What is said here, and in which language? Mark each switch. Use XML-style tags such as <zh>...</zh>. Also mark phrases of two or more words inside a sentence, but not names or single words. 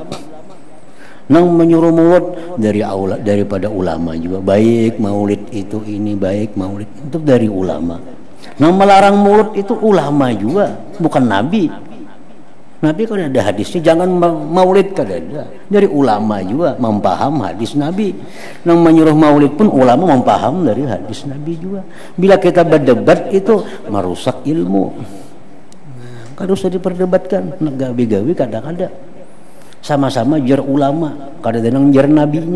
<id>Nang menyuruh mulut daripada ulama juga, baik maulid itu ini, baik maulid itu dari ulama. Nang melarang mulut itu ulama juga, bukan nabi. Nabi kan ada hadisnya jangan maulid, kan ada dari ulama juga mempaham hadis nabi. Nang menyuruh maulid pun ulama mempaham dari hadis nabi juga. Bila kita berdebat itu merusak ilmu.</id> <bjn>Kalau usah diperdebatkan, gawi-gawi kadang-kadang sama-sama jar ulama, kadang-kadang jar nabinya.</bjn>